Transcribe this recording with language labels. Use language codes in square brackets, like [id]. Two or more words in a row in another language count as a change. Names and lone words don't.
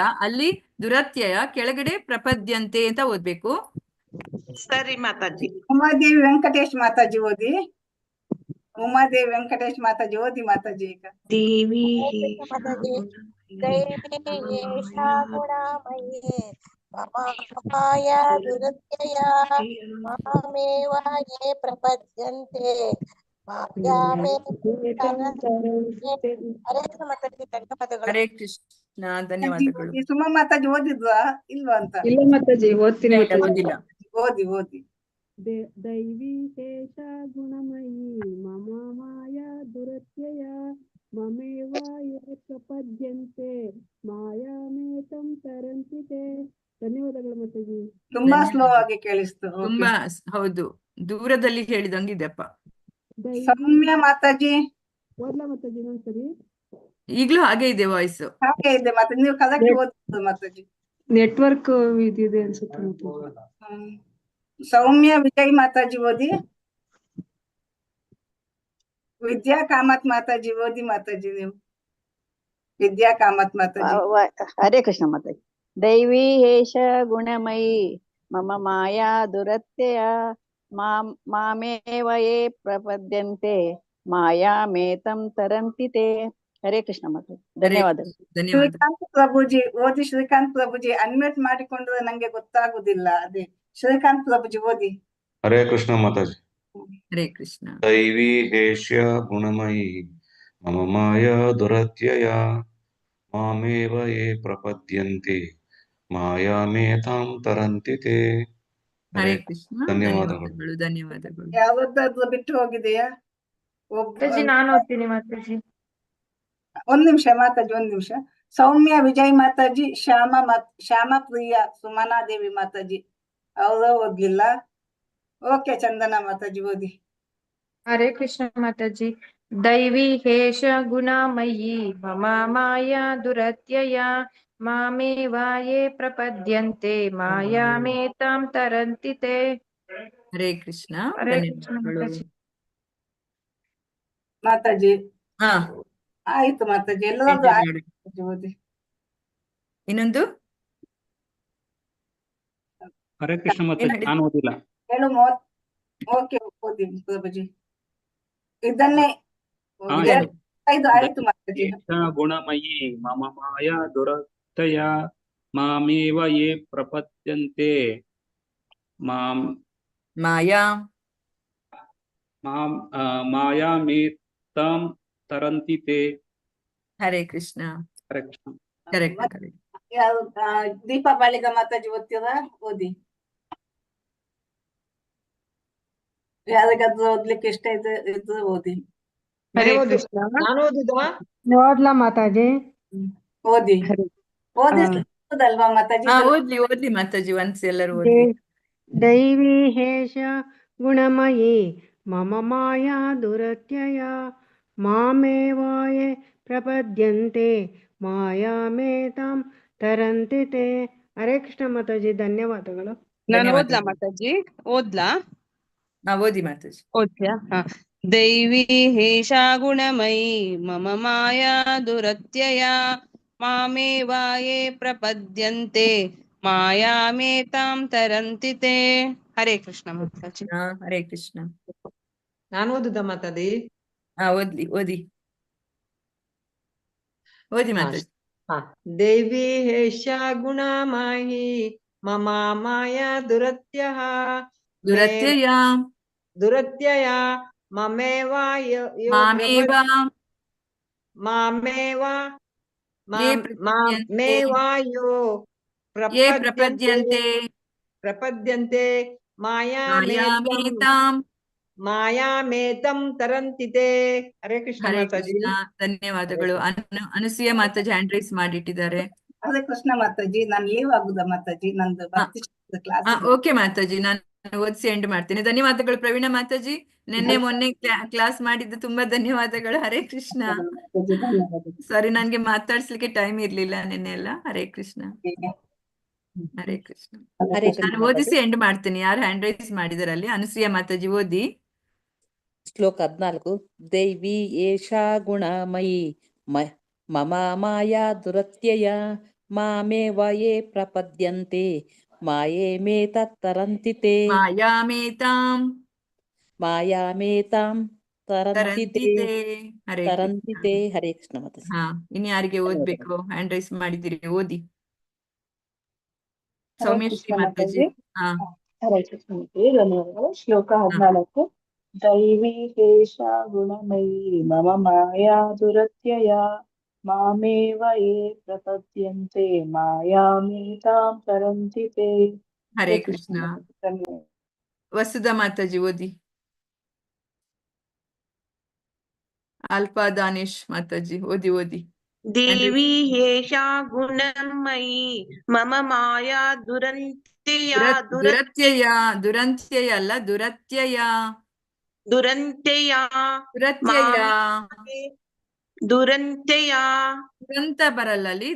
[kn] ಅಲ್ಲಿ ದುರತ್ಯಯ ಕೆಳಗಡೆ ಪ್ರಪದ್ಯಂತೆ ಅಂತ ಓದ್ಬೇಕು. ಸರಿ ಮಾತಾಜಿ. ಉಮಾದೇವಿ ವೆಂಕಟೇಶ್ ಮಾತಾಜಿ ಓದಿ. ಉಮಾದೇವಿ ವೆಂಕಟೇಶ್ ಮಾತಾಜಿ ಓದಿ ಮಾತಾಜಿ. ಈಗ [sa] ದೇವಿ ಗುಣಮಯೇ ಮಮ ಮಾಯಾ ದುರತ್ಯಯ ಮಾಮೇವ ಯೇ ಪ್ರಪದ್ಯಂತೆ [kn] ಹರೇ ಕೃಷ್ಣ. ಧನ್ಯವಾದಗಳು. ಸುಮಾ ಮಾತಾಜಿ ಓದಿದ್ವಾ ಇಲ್ವಾ ಅಂತ? ಇಲ್ಲ ಮಾತಾಜಿ, ಓದ್ತೀನಿ. ಓದಿಲ್ಲ. ಓದಿ ಓದಿ. [sa] ದೈವಿ ಶೇಷ ಗುಣಮಯಿ ಮಮ ಮಾಯಾ ದುರತ್ಯಯ ಮಮೇವ ಯೇ ಪ್ರಪದ್ಯಂತೆ ಮಾಯಾಮೇತಂ ತರಂತಿ ತೇ. [kn] ಧನ್ಯವಾದಗಳು ಮಾತಾಜಿ. ತುಂಬಾ ಸ್ಲೋ ಆಗಿ ಕೇಳಿಸ್ತು. ತುಂಬಾ ಹೌದು, ದೂರದಲ್ಲಿ ಹೇಳಿದಂಗಿದೆಪ್ಪ. ಸೌಮ್ಯ ಮಾತಾಜಿ ಓದ್ಲಾ ಮಾತಾಜಿ ಇನ್ನೊಂದ್ಸರಿ? ಈಗ್ಲೂ ಹಾಗೆ ಇದೆ ವಾಯ್ಸ್. ಹಾಗೆ ಇದೆ ಮಾತಾಜಿ. ನೀವು ಕರೆಕ್ಟ್ ಓದಿದ್ದು ಮಾತಾಜಿ. ನೆಟ್ವರ್ಕ್ ಇದಿದೆ ಅನ್ಸುತ್ತೆ ಮಾತಾಜಿ. ಸೌಮ್ಯ ವಿಜಯ್ ಮಾತಾಜಿ ಓದಿ. ವಿದ್ಯಾ ಕಾಮತ್ ಮಾತಾಜಿ ಓದಿ ಮಾತಾಜಿ. ನೀವು ವಿದ್ಯಾ ಕಾಮತ್ ಮಾತಾಜಿ. ಹರೇ ಕೃಷ್ಣ ಮಾತಾಜಿ. [sa] ದೈವಿ ಹೇಷ ಗುಣಮಯಿ ಮಮ ಮಾಯಾ ದುರತ್ಯಯ ಮಾಮೇವ ಯೇ ಪ್ರಪದ್ಯಂತೆ ಮಾಯಾಮೇತಂ ತರಂತಿ ತೇ. [kn] ಹರೇ ಕೃಷ್ಣ ಮಾತಾಜಿ. ಧನ್ಯವಾದಗಳು. ಶ್ರೀಕಾಂತ್ ಪ್ರಭುಜಿ ಓದಿ. ಶ್ರೀಕಾಂತ್ ಪ್ರಭುಜಿ ಅನ್ಮ್ಯೂಟ್ ಮಾಡಿಕೊಂಡ್ರೆ ನಂಗೆ ಗೊತ್ತಾಗುದಿಲ್ಲ. ಅದೇ ಶ್ರೀಕಾಂತ್ ಪ್ರಭುಜಿ ಓದಿ. ಹರೇ ಕೃಷ್ಣ ಮಾತಾಜಿ. ಹರೇ ಕೃಷ್ಣ. [sa] ದೈವಿ ಹೇಷ್ಯ ಗುಣಮಯಿ ಮಮ ಮಾಯಾ ದುರತ್ಯಯ ಮಾಮೇವ ಯೇ ಪ್ರಪದ್ಯಂತೆ ಮಾಯಾಮೇತಾಂ ತರಂತಿ ತೇ. [kn] ಹರೇ ಕೃಷ್ಣ. ಧನ್ಯವಾದಗಳು. ಧನ್ಯವಾದಗಳು. ಯಾವ್ದಾದ್ರು ಬಿಟ್ಟು ಹೋಗಿದೆಯಾ? ನಾನು ಓದ್ತೀನಿ ಮಾತಾಜಿ. ಒಂದ್ ನಿಮಿಷ ಮಾತಾಜಿ, ಒಂದ್ ನಿಮಿಷ. ಸೌಮ್ಯ ವಿಜಯ್ ಮಾತಾಜಿ. ಶ್ಯಾಮ ಪ್ರಿಯ ಸುಮನಾ ದೇವಿ ಮಾತಾಜಿ ಅವರು ಓದ್ಲಿಲ್ಲ. ಓಕೆ, ಚಂದನ ಮಾತಾಜಿ ಓದಿ. ಹರೇ ಕೃಷ್ಣ ಮಾತಾಜಿ. [sa] ದೈವಿ ಹೇಷ ಗುಣಮಯಿ ಮಮ ಮಾಯಾ ದುರತ್ಯಯ ಮಾಮೇವ ಯೇ ಪ್ರಪದ್ಯಂತೆ ಮಾಯಾಮೇತಾಂ ತರಂತಿ ತೇ. [kn] ಹರೇ ಕೃಷ್ಣ. ಹರೇ ಕೃಷ್ಣ ಮಾತಾಜಿ. ಮಾತಾಜಿ ಹಾ ಆಯ್ತು ಮಾತಾಜಿ. ಎಲ್ಲರದ್ದು ಆಯ್ತು ಓದಿ. ಇನ್ನೊಂದು ಹರೇ ಕೃಷ್ಣ ಮಾತಾಜಿ. ನಾನು ಓದಿಲ್ಲ. ಹೇಳು. ಓಕೆ, ಓದಿ ಪ್ರಭುಜಿ. ಇದನ್ನೇ ಆಯ್ತು ಮಾತಾಜಿ. [sa] ಗುಣಮಯಿ ಮಮ ಮಾಯಾ ದುರತ್ಯಯ ಮಾಮೇವ ಯೇ ಪ್ರಪದ್ಯಂತೆ ಮಾಯಾಮೇತಾಂ ತರಂತಿ ತೇ. [kn] ಹರೇ ಕೃಷ್ಣ. ಹರೇ ಕೃಷ್ಣ. ಕರೆಕ್ಟ್. ದೀಪಾ ಬಾಳಿಗ ಮಾತಾಜಿ ಓದ್ತೀರಾ? ಓದಿ. ಯಾರಿಗಾದ್ರೂ ಓದ್ಲಿಕ್ಕೆ ಇಷ್ಟ ಇದ್ರೆ ಓದಿ. ಹರೇ ಕೃಷ್ಣ. ಓದ್ಲಾ ಮಾತಾಜಿ? ಓದಿ ಓದಿಸ್ಬೋದಲ್ವಾ ಮಾತಾಜಿ? ಓದ್ಲಿ ಮಾತಾಜಿ. ಒನ್ಸ್ ಎಲ್ಲರೂ ಓದಿ. [sa] ದೈವಿ ಹೇಷ ಗುಣಮಯಿ ಮಮ ಮಾಯಾ ದುರತ್ಯಯ ಮಾಮೇವಾಯೇ ಪ್ರಪದ್ಯಂತೆ ಮಾಯಾಮೇತಾಂ ತರಂತಿ ತೇ. [kn] ಹರೇ ಕೃಷ್ಣ ಮಾತಾಜಿ, ಧನ್ಯವಾದಗಳು. ನಾನು ಓದ್ಲಾ ಮಾತಾಜಿ? ಓದ್ಲಾ? ಓದಿ ಮಾತಾಜಿ. ಓದ್ಯಾ? ಹಾ. [sa] ದೈವಿ ಹೇಷಾ ಗುಣಮಯಿ ಮಮ ಮಾಯಾ ದುರತ್ಯಯ ಮಾಮೇವಾಯೇ ಪ್ರಪದ್ಯಂತೆ ಮಾಯಾಮೇತಾಂ ತರಂತಿ ತೇ. [kn] ಹರೇ ಕೃಷ್ಣ ಮಾತಾಜಿ. ಹರೇ ಕೃಷ್ಣ. ನಾನು ಓದುದ ಮಾತಾಡಿ? ಓದಿ ಮಾತಾಜಿ. [sa] ದೇವಿ ಹೇಷಾ ಗುಣಮಯಿ ಮಮ ಮಾಯಾ ದುರತ್ಯಯ ಮಾಮೇವ ಪ್ರಪದ್ಯಂತೆ ಮಾಯಾಮೇತಂ ತರಂತಿ ತೇ. [kn] ಹರೇ ಕೃಷ್ಣ ಮಾತಾಜಿ. ಧನ್ಯವಾದಗಳು. ಅನಸೂಯ ಮಾತಾಜಿ [en] hand raise [kn] ಮಾಡಿಟ್ಟಿದ್ದಾರೆ. ಹರೇ ಕೃಷ್ಣ ಮಾತಾಜಿ. ನಾನು ಲೀವ್ ಆಗುದಾ ಮಾತಾಜಿ? ನಂದು ಭಕ್ತಿ ಕ್ಲಾಸ್. ಓಕೆ ಮಾತಾಜಿ, ನಾನು ಓದಿಸಿ ಎಂಡ್ ಮಾಡ್ತೀನಿ. ಧನ್ಯವಾದಗಳು ಪ್ರವೀಣ ಮಾತಾಜಿ. ಮೊನ್ನೆ ಕ್ಲಾಸ್ ಮಾಡಿದ್ದು ತುಂಬಾ ಧನ್ಯವಾದಗಳು. ಹರೇ ಕೃಷ್ಣ. ಸಾರಿ, ನನ್ಗೆ ಮಾತಾಡ್ಸ್ಲಿಕ್ಕೆ ಟೈಮ್ ಇರ್ಲಿಲ್ಲ ನಿನ್ನೆ ಎಲ್ಲ. ಹರೇ ಕೃಷ್ಣ. ಹರೇ ಕೃಷ್ಣ. ನಾನು ಓದಿಸಿ ಎಂಡ್ ಮಾಡ್ತೀನಿ. ಯಾರು [en] hand raise [kn] ಮಾಡಿದಾರೆ ಅಲ್ಲಿ? ಅನಸೂಯ ಮಾತಾಜಿ ಓದಿ. ಶ್ಲೋಕ 14. [sa] ದೈವಿ ಏಷಾ ಗುಣಮಯಿ ಮಮ ಮಾಯಾ ದುರತ್ಯಯ ಮಾಮೇವ ಯೇ ಪ್ರಪದ್ಯಂತೆ ಮಾಯೇಮೇತತ್ ತರಂತಿ ತೇ. ಮಾಯಾಮೇತಾಂ ತರಂತಿ ತೇ. [kn] ಹರೇ ಕೃಷ್ಣ ಮಾತಾಜಿ. ಇನ್ನು ಯಾರಿಗೆ ಓದ್ಬೇಕು? [en] hand raise [kn] ಮಾಡಿದಿರಿ, ಓದಿ. ಸೌಮ್ಯಶ್ರೀ ಮಾತಾಜಿ. ಹರೇ ಕೃಷ್ಣ ಮಾತಾಜಿ, ಧನ್ಯವಾದಗಳು. ಶ್ಲೋಕ 14. [sa] ದೈವಿ ಹೇಷಾ ಗುಣಮಯಿ ಮಮ ಮಾಯಾ ದುರತ್ಯಯ ಮಾಮೇವ ಯೇ ಪ್ರಪದ್ಯಂತೆ ಮಾಯಾಮೇತಾಂ ತರಂತಿ ತೇ. [kn] ಹರೇ ಕೃಷ್ಣ. ವಸುಧಾ ಮಾತಾಜಿ ಓದಿ. ಅಲ್ಪಾ ದಾನೇಶ್ ಮಾತಾಜಿ ಓದಿ. [sa] ದೇವಿ ಹೇಷಾ ಗುಣಮಯಿ ಮಮ ಮಾಯಾ ದುರಂತ್ಯಯ [kn] ಅಲ್ಲ, ದುರತ್ಯಯ. ದುರಂತ ಬರಲ್ಲ ಅಲ್ಲಿ.